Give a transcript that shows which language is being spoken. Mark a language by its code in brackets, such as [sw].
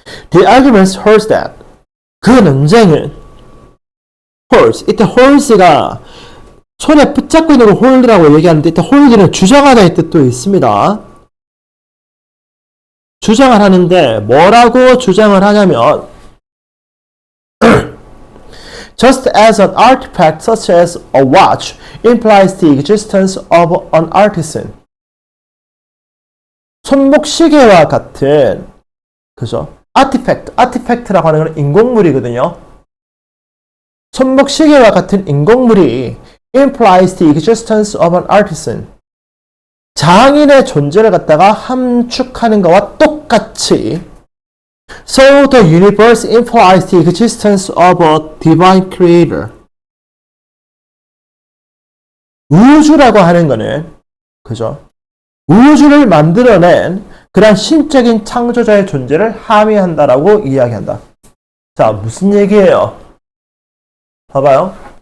[en] The argument holds that [ko] 그 논쟁은 holds, 이때 holds가 손에 붙잡고 있는 걸 hold라고 얘기하는데 이때 hold는 주장하다의 뜻도 있습니다. 주장을 하는데 뭐라고 주장을 하냐면 [en] Just as an artifact such as a watch implies the existence of an artisan. [ko] 손목시계와 같은 그죠? artifact라고 하는 건 인공물이거든요. 손목시계와 같은 인공물이 [en] implies the existence of an artisan. [ko] 장인의 존재를 갖다가 함축하는 것과 똑같이 [en] So the universe implies the existence of a divine creator. [ko] 우주라고 하는 거는 그죠? 우주를 만들어낸 그런 신적인 창조자의 존재를 함의한다라고 이야기한다. 자, 무슨 얘기예요? 봐봐요.